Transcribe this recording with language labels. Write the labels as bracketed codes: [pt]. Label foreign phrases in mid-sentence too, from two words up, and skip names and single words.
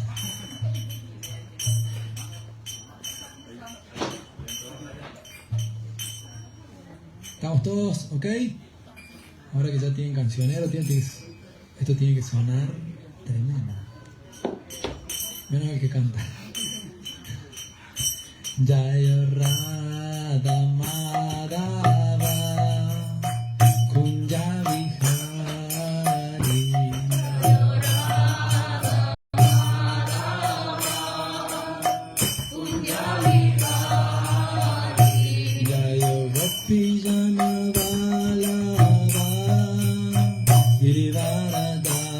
[es] ¿Estamos todos? ¿Ok? Ahora que ya tienen cancionero, esto tiene que sonar tremendo. Menos el que canta. [sa] जय राधा माधव कुञ्ज विहारी जय गोपी जन वल्लभ गिरिवरधारी